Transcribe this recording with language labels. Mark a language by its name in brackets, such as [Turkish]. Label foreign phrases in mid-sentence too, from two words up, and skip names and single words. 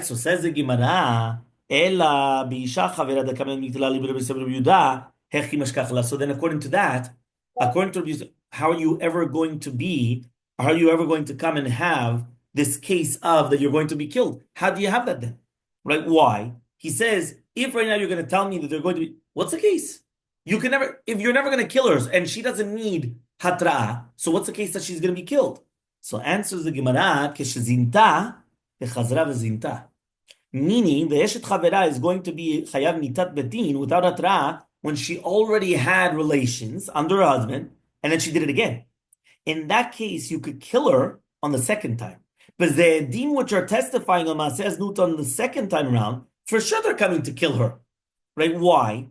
[English] So says the Gemara, So then according to that, according to Rabbi, how are you ever going to be, how are you ever going to come and have this case of that you're going to be killed? How do you have that then? Right? Why? He says, if right now you're going to tell me that they're going to be, what's the case? You can never, if you're never going to kill her and she doesn't need hatra'ah, so what's the case that she's going to be killed? So answers the Gemara, [Hebrew] כשזינתה וחזרה וזינתה. [English] Meaning, the [Hebrew] אשת חבירה [English] is going to be [Hebrew] חייב מיתת בית דין [English] without hatra'ah when she already had relations under her husband, and then she did it again. In that case, you could kill her on the second time. But the edim which are testifying on Masechet Nut on the second time around, for sure they're coming to kill her. Right? Why?